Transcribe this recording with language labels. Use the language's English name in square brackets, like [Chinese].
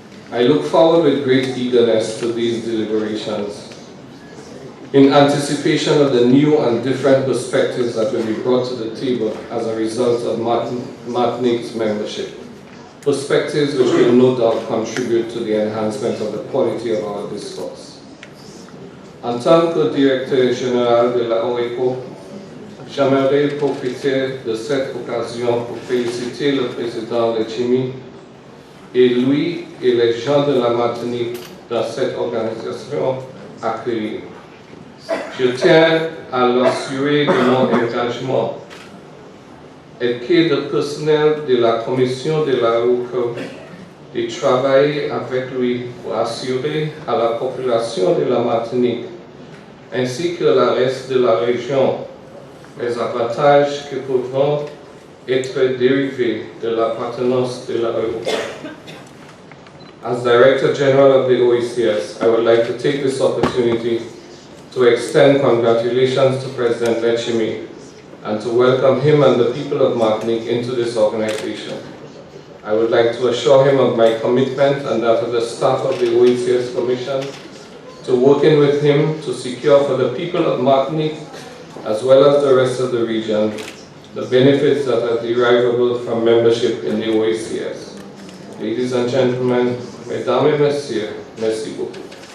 [English] I look forward with great eagerness to these deliberations in anticipation of the new and different perspectives that will be brought to the table as a result of Martinique's membership. Perspectives which will no doubt contribute to the enhancement of the quality of our discourse. [French] En tant que Directeur Général de la OECO, j'aimerais profiter de cette occasion pour féliciter le Président Letchimy et lui et les gens de la Martinique dans cette organisation accueillie. Je tiens à l'assurer de mon engagement et que le personnel de la Commission de la OECO de travailler avec lui pour assurer à la population de la Martinique ainsi que le reste de la région les avantages qui pourront être dérivés de l'appartenance de la OECO. [English] As Director General of the OECS, I would like to take this opportunity to extend congratulations to President Letchimy and to welcome him and the people of Martinique into this organization. I would like to assure him of my commitment and that of the staff of the OECS Commission to working with him to secure for the people of Martinique as well as the rest of the region the benefits that are derivable from membership in the OECS. Ladies and gentlemen, [French] mesdames et messieurs, merci beaucoup.